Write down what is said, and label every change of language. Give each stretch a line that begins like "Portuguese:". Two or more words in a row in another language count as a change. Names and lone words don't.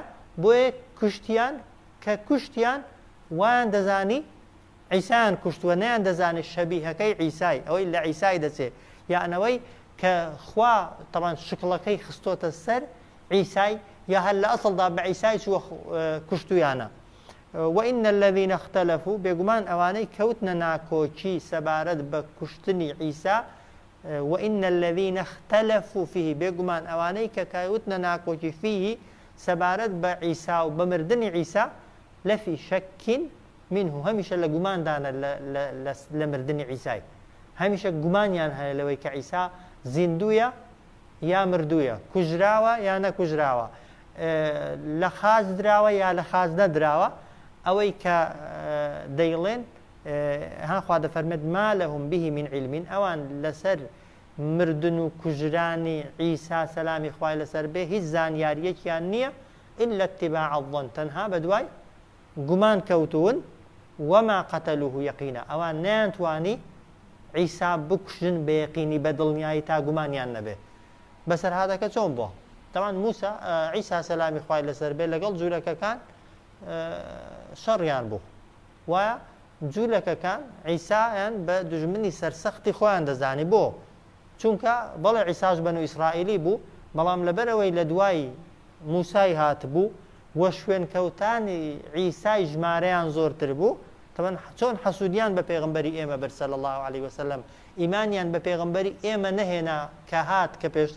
Central Kurdish: بۆیە کوشتیان کە کوشتیان وایان دەزانی عیسایان کوشتووە نەیان دەزانی شەبیهەکەی عیسای ئەوەی لە عیسای دەچێت یانەوەی کە خوا طبعا شکڵەکەی خستۆتە سەر عیسای یا هەر لە ئەسڵدا بە عیسای چووە کوشتویانە
Arabic: وإن الذين اختلفوا
Central Kurdish: بێگومان ئەوانەی کەوتنە ناکۆکی سەبارەت بە کوشتنی عیسا
Arabic: وإن الذين اختلفوا فيه
Central Kurdish: بێگومان ئەوانەی کە کەوتنە ناکۆکی فيه سەبارەت بە عیسا و بە مردنی عیسا
Arabic: لەفی شەکین منه
Central Kurdish: هەمیشە لە گوماندانە لە مردنی عیسای هەمیشە گومانیان هەیە لەوەی کە عیسا زیندوویە یا مردوویە کوژراوە یا نەکوژراوە لە خاز دراوە یا لە خاز نەدراوە ئەوەی کە دەیڵێن هاخوا دەفەرمێت
Arabic: ما لەهم به من
Central Kurdish: علم ئەوان لەسەر مردن و کوژرانی عیسا سەلامی خوای لەسەر بێ هیچ زانیاریەکیان نییە
Arabic: إلا اتباع الظن
Central Kurdish: تەنها بەدوای گومان کەوتون
Arabic: وما قتلوه یەقینا
Central Kurdish: ئەوان نەیانتوانی عیسا بکوژن بە یەقینی بە دڵنیایی تا گومانیان نەبێ بەسەر هاتەکە چۆن بووە طبعا موسا عیسا سەلامی خوای لەسەر بێ لەگەڵ جوولەکەکان شەڕیان بوو وایە جوولەکەکان عیسایان بە دژمنی سەرسەختی خۆیان دەزانی بۆ چونکە بەڵێ عیساش بەنو ئیسرائیلی بوو بەڵام لەبەرەوەی لە دوای موسای هات بوو وە شوێنکەوتانی عیسای ژمارەیان زۆرتر بوو طبعا چۆن حەسوودیان بە پێغەمبەری ئێمە بەر
Arabic: صلی الله عليه وسلم
Central Kurdish: ئیمانیان بە پێغەمبەری ئێمە نەهێنا کە هات کە پێشتر